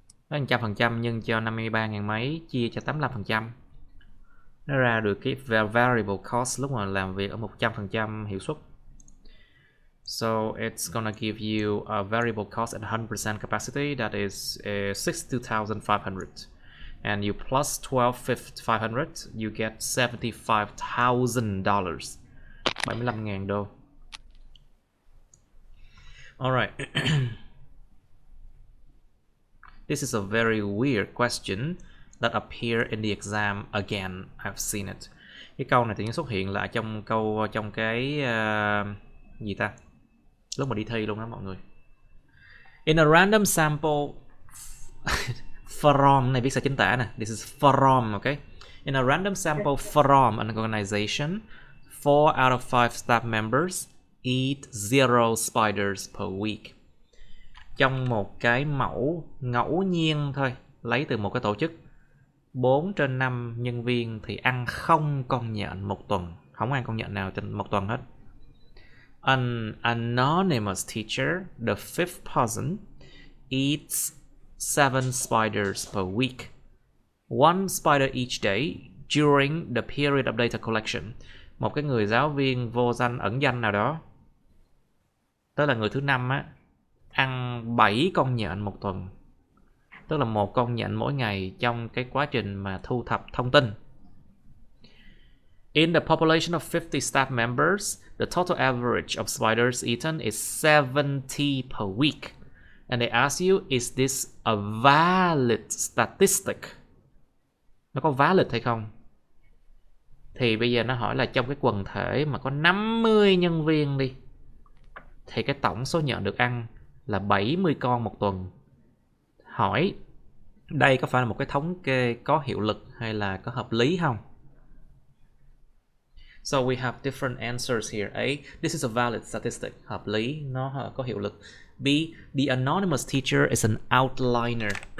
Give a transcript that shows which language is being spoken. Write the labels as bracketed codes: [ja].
[vi] Đó 100% nhân cho 53.000 mấy chia cho 85%. Nó ra được cái variable cost lúc mà làm việc ở 100% hiệu suất. [en] So it's gonna give you a variable cost at 100% capacity, that is 62,500. And you plus 12,500, you get $75,000. 75.000 đô. Alright. This is a very weird question that appear in the exam again. I've seen it. [vi] Cái câu này tự nhiên xuất hiện lại trong cái gì ta? Lúc mà đi thi luôn đó mọi người. [en] In a random sample from, [vi] này viết sai chính tả nè. [en] This is from, okay? In a random sample from an organization, 4 out of 5 staff members eat 0 spiders per week. [vi] trong một cái mẫu ngẫu nhiên thôi, lấy từ một cái tổ chức, 4 trên 5 nhân viên thì ăn 0 con nhện một tuần, không ăn con nhện nào trên một tuần hết. [en] An anonymous teacher, the fifth person, eats 7 spiders per week, 1 spider each day during the period of data collection. [vi] Một cái người giáo viên vô danh ẩn danh nào đó, tức là người thứ 5 á, ăn 7 con nhện một tuần, tức là 1 con nhện mỗi ngày trong cái quá trình mà thu thập thông tin. [en] In the population of 50 staff members, the total average of spiders eaten is 70 per week. And they ask you, is this a valid statistic? [vi] Nó có valid hay không? Thì bây giờ nó hỏi là trong cái quần thể mà có 50 nhân viên đi, thì cái tổng số nhện được ăn là 70 con một tuần. Hỏi đây có phải là một cái thống kê có hiệu lực hay là có hợp lý không? [en] So we have different answers here. A, this is a valid statistic, [vi] hợp lý, nó có hiệu lực. [en] B, the anonymous teacher is an outliner.